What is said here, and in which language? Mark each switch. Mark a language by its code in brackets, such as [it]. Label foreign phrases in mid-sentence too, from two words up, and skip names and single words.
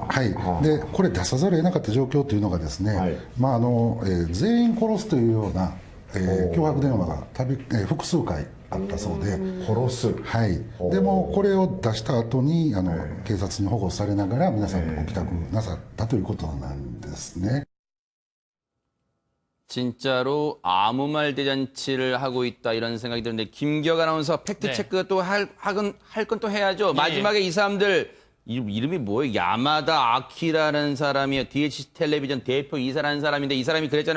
[ja] はい、でこれ出さざるを得なかった状況というのがですね、はい全員殺すというような、脅迫電話が複数回あったそうで、殺す。はい、でもこれを出した後に警察に保護されながら皆さんご帰宅なさったということなんですね。 [ko] 진짜로 아무 말 대잔치를 하고 있다 이런 생각이 드는데 김기혁 아나운서 팩트 체크 또 할 건 또 해야죠. 마지막에 이 사람들 이름이 뭐예요? 야마다 아키라는 사람이요. DHC 텔레비전 대표 이사라는 사람인데 이 사람이 그랬잖아요.